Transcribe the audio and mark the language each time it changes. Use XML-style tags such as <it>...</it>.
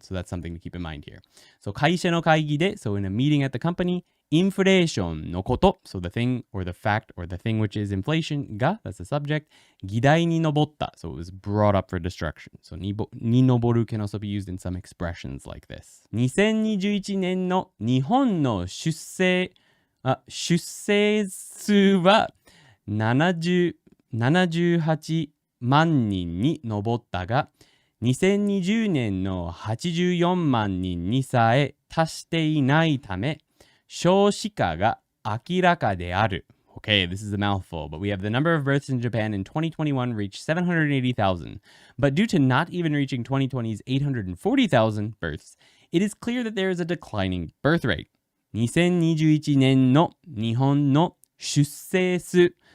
<en>So that's something to keep in mind here. So</en> <ja>会社の会議で,</ja> <en>so in a meeting at the company,</en> <ja>インフレーションのこと,</ja> <en>so the thing or the fact or the thing which is inflation が, that's the subject,</en> <ja>議題に上った,</ja> <en>so it was brought up for destruction. So</en> <ja>に上る</ja> <en>can also be used in some expressions like this.</en> <ja>2021年の日本の出生数は78万人に上ったが、2020年の84万人にさえ達していないため、少子化が明らかである.</ja> <en>Okay, this is a mouthful, but we have the number of births in Japan in 2021 reached 780,000. But due to not even reaching 2020's 840,000 births, it is clear that there is a declining birth rate.</en> <ja>2021年の日本の出生数.</ja>